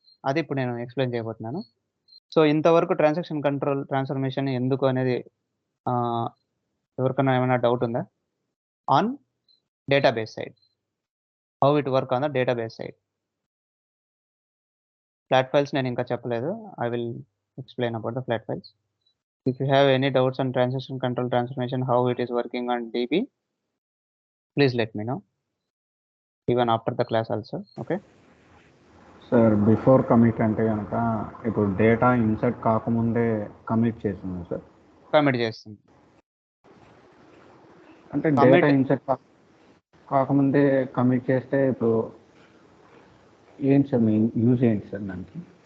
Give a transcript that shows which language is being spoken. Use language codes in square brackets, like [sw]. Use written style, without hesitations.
[te] అది ఇప్పుడు నేను ఎక్స్‌ప్లెయిన్ చేయబోతున్నాను. సో, ఇంతవరకు ట్రాన్సాక్షన్ కంట్రోల్ ట్రాన్స్‌ఫర్మేషన్ ఎందుకు అనేది ఆహ్, ఎవరికన్నా ఏమైనా డౌట్ ఉందా? [en] On database side. How it work on the database side. [te] Flat files నేను ఇంకా చెప్పలేదు. [en] I will explain about the flat files. If you have any doubts on transaction control transformation, how it is working on DB, please let me know. Even after the class also. Okay. [te] Sir before commit అంటే గనక ఇప్పుడు data insert కాకముందే commit చేసింది sir. Commit చేస్తుంది. అంటే data commit insert కాకముందే commit చేస్తే ఇప్పుడు ఏంటి సార్ మీ యూజ్ ఏంటి సార్ దానికి?